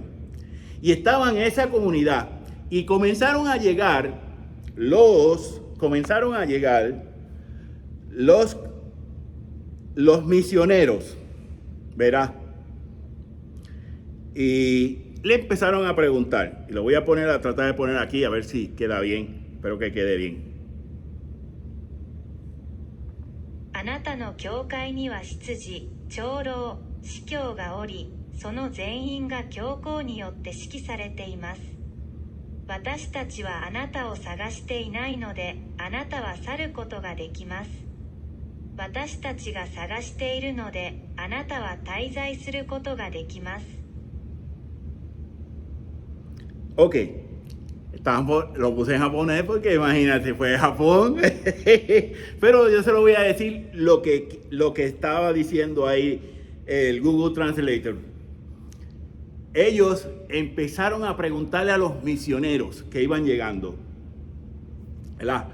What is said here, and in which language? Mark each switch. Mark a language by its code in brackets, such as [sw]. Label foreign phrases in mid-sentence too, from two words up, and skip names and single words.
[es] Y estaba en esa comunidad y comenzaron a llegar los misioneros, ¿verdad? Y le empezaron a preguntar, y lo voy a tratar de poner aquí a ver si queda bien, espero que quede bien. [ja] あなたの教会には執事、長老、司教がおり、その全員が教皇によって指揮されています。私たちはあなたを探していないので、あなたは去ることができます。私たちが探しているので、あなたは滞在することができます。 [es] Ok, lo puse en japonés porque imagínate, fue de Japón. Pero yo se lo voy a decir lo que estaba diciendo ahí el Google Translator. Ellos empezaron a preguntarle a los misioneros que iban llegando, ¿verdad?